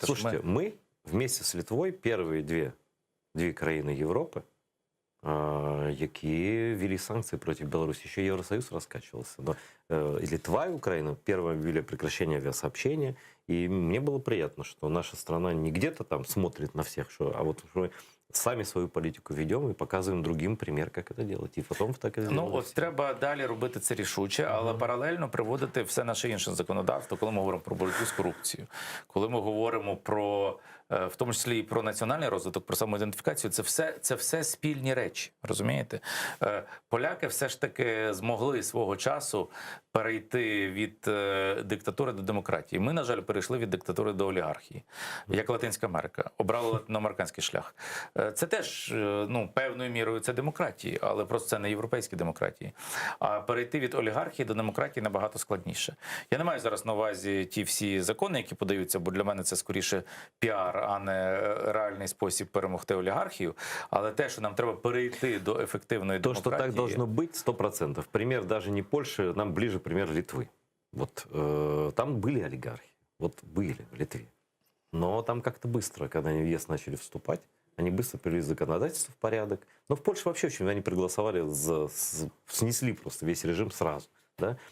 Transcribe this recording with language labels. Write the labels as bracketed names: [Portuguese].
[Ukrainian] Слушайте, ми вместе з Литвою перші дві країни Європи, які ввели санкції проти Білорусі. Ще Євросоюз розкачувався. [Russian] Но Литва и Украина первые ввели прекращение авиасообщения. И мне было приятно, что наша страна не где-то там смотрит на всех, а вот мы сами свою [Ukrainian] політику ведемо і показуємо другим примір, як це робити. І потім так і зробимо. Ну, от треба далі робити це рішуче, але паралельно приводити все наше інше законодавство, коли ми говоримо про боротьбу з корупцією, коли ми говоримо про, в тому числі і про національний розвиток, про самоідентифікацію, це все спільні речі, розумієте? Поляки все ж таки змогли свого часу перейти від диктатури до демократії. Ми, на жаль, перейшли від диктатури до олігархії, як Латинська Америка, обрали латиноамериканський шлях. Це теж, певною мірою це демократії, але просто це не європейські демократії. А перейти від олігархії до демократії набагато складніше. Я не маю зараз на увазі ті всі закони, які подаються, бо для мене це скоріше піар, а не реальний спосіб перемогти олігархію. Але те, що нам треба перейти до ефективної демократії... То, що так должно бути, 100%. [Russian] Пример даже не Польщі, нам ближе пример Литвы. Вот там были олигархи, вот были в Литве. Но там как-то быстро, когда они в ЕС начали вступать, они быстро привели законодательство в порядок. Но в Польше вообще очень они проголосовали, снесли просто весь режим сразу. Да?